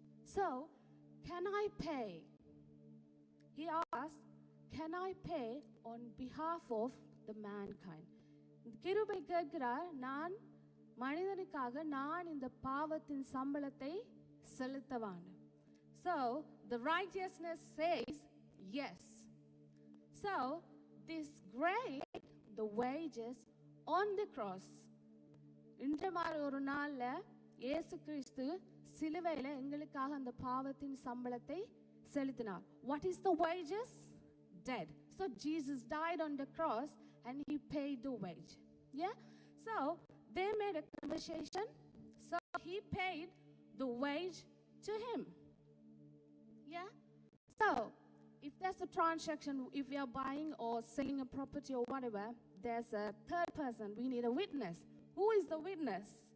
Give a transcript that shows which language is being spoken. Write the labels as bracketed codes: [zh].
[en] So, can I pay? He asked, can I pay on behalf of the mankind? [ta] கிருபை கேட்கிறார், நான் மனிதனுக்காக நான் இந்த பாவத்தின் சம்பளத்தை செலுத்தவான். [en] So the righteousness says yes. So this great the wages on the cross. [ta] இன்று மாதிரி ஒரு நாள்ல இயேசு கிறிஸ்து சிலுவையில எங்களுக்காக அந்த பாவத்தின் சம்பளத்தை செலுத்தினார். [en] What is the wages? Dead. So Jesus died on the cross and he paid the wage. Yeah? So they made a conversation. So he paid the wage to him. Yeah? So if there's a transaction, if we are buying or selling a property or whatever, there's a third person. We need a witness. Who is the witness?